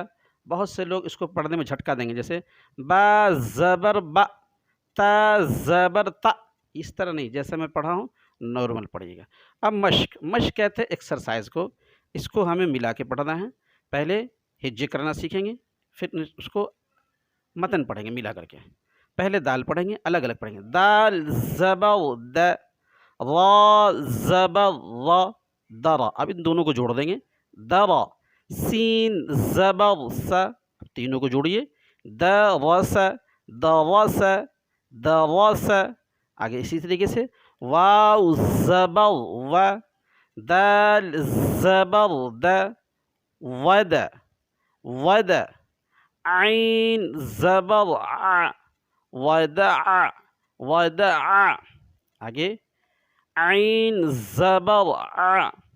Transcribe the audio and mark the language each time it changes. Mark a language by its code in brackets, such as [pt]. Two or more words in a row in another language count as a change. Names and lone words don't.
[ur] بہت سے لوگ اس کو پڑھنے میں جھٹکا دیں گے، جیسے با زبر با، تا زبر تا، اس طرح نہیں، جیسے میں پڑھا ہوں نارمل پڑھیے گا۔ اب مشق، مشق کہتے ہیں ایکسرسائز کو۔ اس کو ہمیں ملا کے پڑھنا ہے، پہلے ہجے کرنا سیکھیں گے، پھر اس کو متن پڑھیں گے ملا کر کے۔ پہلے دال پڑھیں گے، الگ الگ پڑھیں گے، دال زبر د، را زبر را، درا، اب ان دونوں کو جوڑ دیں گے، درا، سین زبر سا، تینوں کو جوڑیے، درس درس درس، آگے اسی طریقے سے واو زبر و، دال زبر د، ود ود، عین زبر ع، ودع ودع، آگے عین زبر ع،